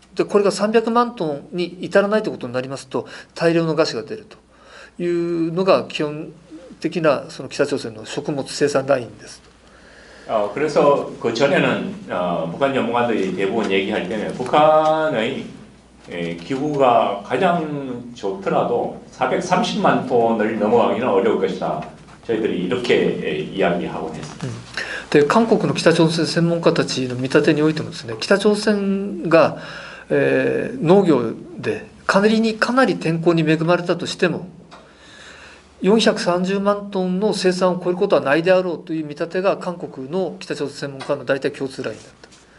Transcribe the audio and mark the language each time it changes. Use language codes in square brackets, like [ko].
[ja] でこれが300万トンに至らないということになりますと、大量の餓死が出るというのが基本的なその北朝鮮の食物生産ラインです。 [ko] 그래서 그 전에는 북한 전문가들이 대부분 얘기할 때는 북한의 기후가 가장 좋더라도 430만 톤을 넘어가기는 어려울 것이다. 저희들이 이렇게 이야기하곤 했습니다. [ja] で韓国の北朝鮮専門家たちの見立てにおいてもですね、北朝鮮が農業で仮にかなり天候に恵まれたとしても430万トンの生産を超えることはないであろうという見立てが韓国の北朝鮮専門家の大体共通ラインだった。